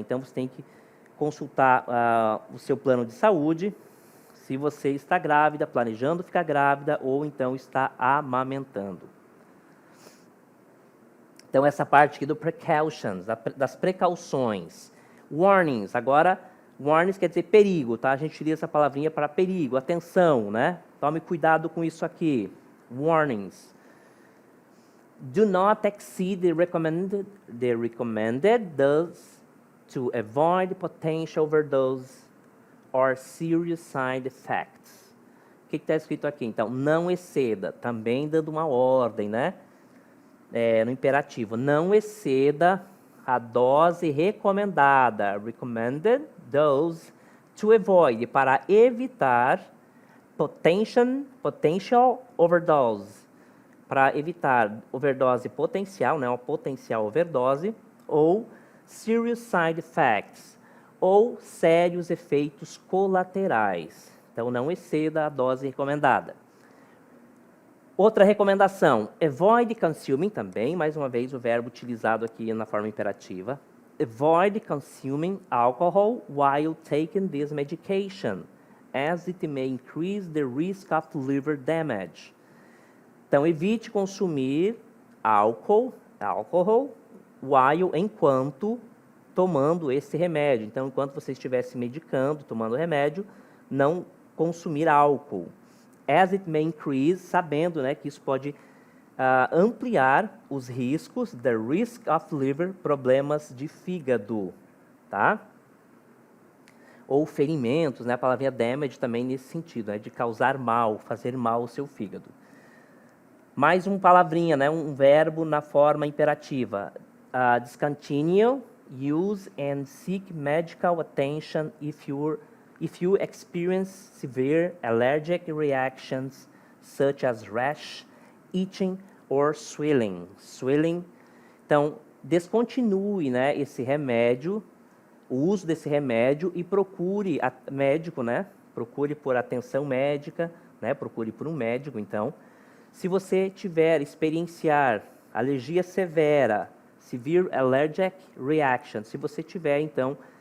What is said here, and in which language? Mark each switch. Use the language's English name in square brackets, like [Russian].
[Portuguese] Então, você tem que consultar o seu plano de saúde, se você está grávida, planejando ficar grávida, ou então está amamentando. Então, essa parte aqui do precautions, das precauções. Warnings, agora, warnings quer dizer perigo, tá? A gente utiliza essa palavrinha para perigo, atenção, né? Tome cuidado com isso aqui. [English] Warnings. Do not exceed the recommended dose to avoid potential overdose or serious side effects. [Portuguese] O que está escrito aqui? Então, não exceda, também dando uma ordem, né? No imperativo, não exceda a dose recomendada, [English] recommended dose, to avoid, [Portuguese] para evitar [English] potential overdose, [Portuguese] para evitar overdose potencial, né, uma potencial overdose, ou [English] serious side effects, [Portuguese] ou sérios efeitos colaterais. Então, não exceda a dose recomendada. Outra recomendação, [English] avoid consuming [Portuguese] também, mais uma vez o verbo utilizado aqui na forma imperativa. [English] Avoid consuming alcohol while taking this medication, as it may increase the risk of liver damage. [Portuguese] Então, evite consumir álcool, while, enquanto tomando esse remédio. Então, enquanto você estiver se medicando, tomando o remédio, não consumir álcool. [English] As it may increase, [Portuguese] sabendo, né, que isso pode ampliar os riscos, [English] the risk of liver, [Portuguese] problemas de fígado, tá? Ou ferimentos, né, a palavrinha damage também nesse sentido, né, de causar mal, fazer mal ao seu fígado. Mais uma palavrinha, né, um verbo na forma imperativa. [English] Discontinue, use and seek medical attention if you experience severe allergic reactions such as rash, itching or swelling. [Portuguese] Então, descontinue, né, esse remédio, o uso desse remédio, e procure médico, né? Procure por atenção médica, né? Procure por um médico, então. Se você experienciar alergia severa, [English] severe allergic reaction, [Portuguese] se você tiver, então,